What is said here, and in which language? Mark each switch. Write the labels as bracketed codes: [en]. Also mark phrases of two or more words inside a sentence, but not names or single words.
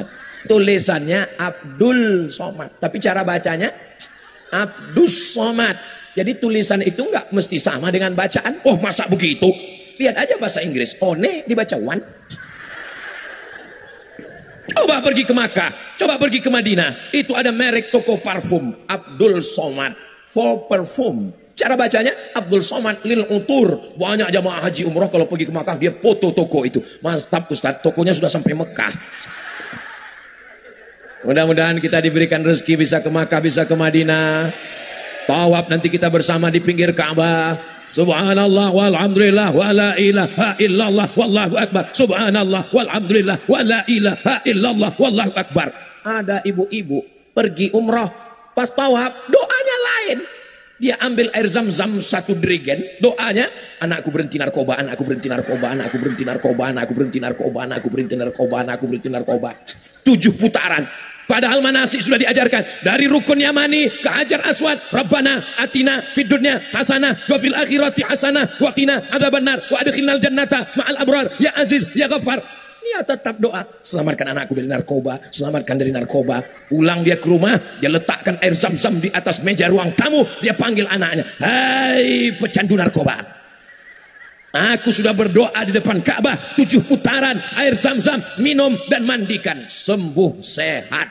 [id] Tulisannya Abdul Somad, tapi cara bacanya Abdus Somad. Jadi tulisan itu nggak mesti sama dengan bacaan. Oh, masa begitu? Lihat aja bahasa Inggris. One dibaca one. Coba pergi ke Makkah, coba pergi ke Madinah. Itu ada merek toko parfum, Abdul Somad [en] for perfume. [id] Cara bacanya Abdul Somad [ar] للعطور. [id] Banyak jamaah haji umroh kalau pergi ke Makkah dia foto toko itu. Mantap Ustaz, tokonya sudah sampai Mekah. Mudah-mudahan kita diberikan rezeki bisa ke Makkah, bisa ke Madinah. Tawaf nanti kita bersama di pinggir Ka'bah. [ar] سبحان الله والحمد لله ولا إله إلا الله والله أكبر. سبحان الله والحمد لله ولا إله إلا الله والله أكبر. [id] Ada ibu-ibu pergi umrah, pas tawaf doanya lain. Dia ambil air zam-zam satu dirigen, doanya anakku berhenti narkoba, anakku berhenti narkoba, anakku berhenti narkoba, anakku berhenti narkoba, anakku berhenti narkoba, anakku berhenti narkoba. 7 putaran. Padahal manasik sudah diajarkan dari rukun Yamani ke Hajar Aswad. [ar] ربنا آتنا في الدنيا حسنة وفي الآخرة حسنة وقنا عذاب النار وأدخلنا الجنة مع الأبرار يا عزيز يا غفار. [id] Dia tetap doa, selamatkan anakku dari narkoba, selamatkan dari narkoba. Pulang dia ke rumah, dia letakkan air zam-zam di atas meja ruang tamu, dia panggil anaknya, hai pecandu narkoba, aku sudah berdoa di depan Ka'bah 7 putaran, air zam-zam, minum dan mandikan, sembuh sehat.